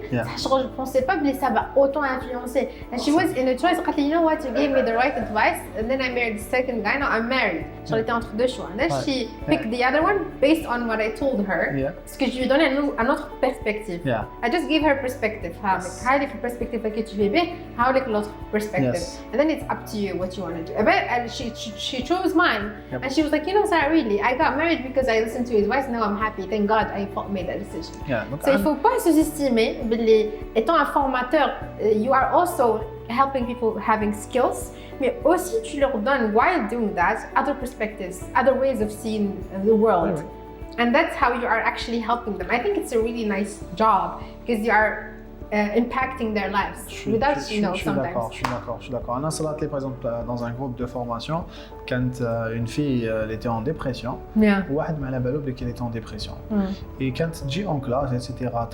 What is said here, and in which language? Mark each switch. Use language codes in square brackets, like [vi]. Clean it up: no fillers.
[fr] Je pensais pas que ça va autant influencer. [en] And she was in a choice. [fr] Elle dit, [en] you know what, you gave me the right advice, and then I married the second guy. Now I'm married. [fr] J'étais entre deux choix. [en] And then she picked the other one based on what I told her. [fr] Parce que je lui ai donné une autre perspective. [en] I just gave her perspective. How like perspective [fr] que tu veux bien, [en] how like [fr] l'autre perspective. [en] And then it's up to you what you want to do. And she chose mine. And she was like, you know, Sarah, really, I got married because I listened to his advice. Now I'm happy. Thank God I made that decision. [fr] So il faut pas sous-estimer. Étant un formateur, [en] you are also helping people having skills. [fr] Mais aussi tu leur donnes, [en] while doing that, other perspectives, other ways of seeing the world. And that's how you are actually helping them. I think it's a really nice job because you are impacting their lives without sometimes. [fr] Je suis d'accord. On a salé par exemple dans un groupe de formation quand une fille elle était en dépression. [ar] واحد ما على بالو بلي [fr] qu'elle était en dépression. Et quand tu dis en classe etc.